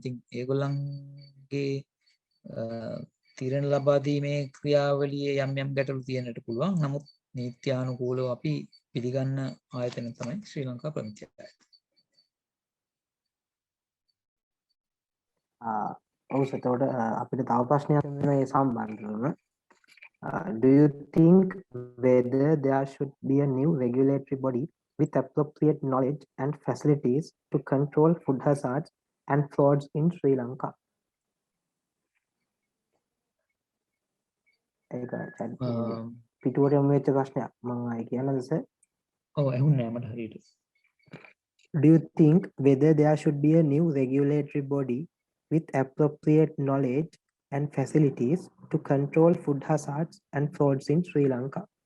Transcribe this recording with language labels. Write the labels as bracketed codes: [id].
[si] ඉතින් ඒගොල්ලන්ගේ තීරණ ලබා දීමේ ක්‍රියාවලියේ යම් යම් ගැටලු තියෙන්නට පුළුවන්. නමුත් නීත්‍යානුකූලව අපි පිළිගන්න ආයතන තමයි ශ්‍රී ලංකා ප්‍රමිති ආයතනය. ඔව් එතකොට අපිට තව ප්‍රශ්නයක් වෙනවා මේ සම්බන්ධව. [en] Do you think whether there should be a new regulatory body with appropriate knowledge and facilities to control food hazards and frauds in Sri Lanka? [si] ඒක පිටුවට යමු වෙච්ච ප්‍රශ්නයක් මම ආයේ කියන්නද සර්? ඔව් ඇහුන්නේ මට හරියට. [en] Do you think whether there should be a new regulatory body with appropriate knowledge and facilities to control food hazards and frauds in Sri Lanka?